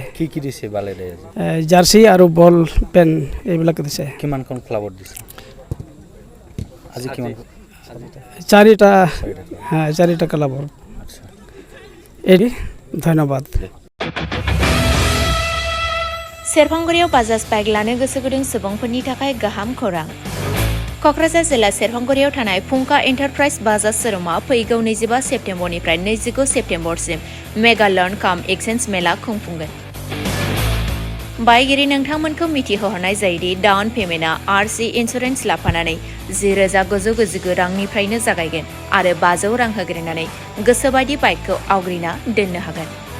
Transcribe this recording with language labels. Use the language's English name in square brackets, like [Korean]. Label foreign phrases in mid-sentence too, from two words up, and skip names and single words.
[Assamese] কি কি দিছে বালেৰে জাৰ্সি আৰু বল পেন এইবিলাক দিছে কিমানখন ক্লাবত দিছে আজি কিমান 4টা হ্যাঁ 4টা ক্লাবৰ আচ্ছা এই ধন্যবাদ [Bodo] सेरफांगुरियाव बाजाज बाइक लानो गोसो गुदुं सुबुंफोरनि थाखाय गाहाम खौरां क'क्राझार जिल्ला सेरफांगुरियाव थानाय फुंका एन्टारप्राइज बाजाज शोरूमा फैगौ 25 सेप्तेम्बरनिफ्राय 29 सेप्तेम्बरसिम [English] mega loan cum exchange [Bodo] मेला खुंफुंगोन बायगिरि नोंथांमोनखौ मिथिहोहरनाय जायोदि [English] down payment RC insurance [Bodo] लाफानानै 10,999 रांनिफ्रायनो जागायगोन आरो 500 रां होग्रोनानै गोसोबायदि बाइकखौ आवग्रिना दोननो हागोन